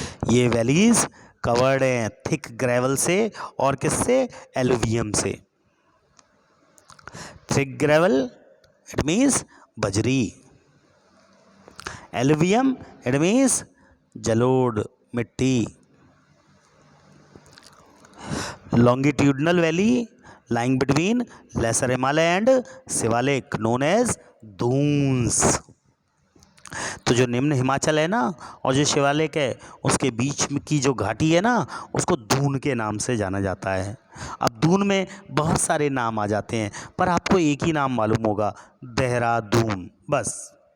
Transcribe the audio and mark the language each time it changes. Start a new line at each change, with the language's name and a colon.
Hindi: ये valleys covered हैं thick gravel से और किससे? एलुवियम से।
English: Thick gravel it means बजरी, alluvium it means जलोढ़ मिट्टी। Longitudinal valley lying between lesser Himalaya and Shivalik known as Duns.
Hindi: तो जो निम्न हिमाचल है ना और जो शिवालिक है उसके बीच की जो घाटी है ना उसको दून के नाम से जाना जाता है। अब दून में बहुत सारे नाम आ जाते हैं पर आपको एक ही नाम मालूम होगा, देहरादून, बस।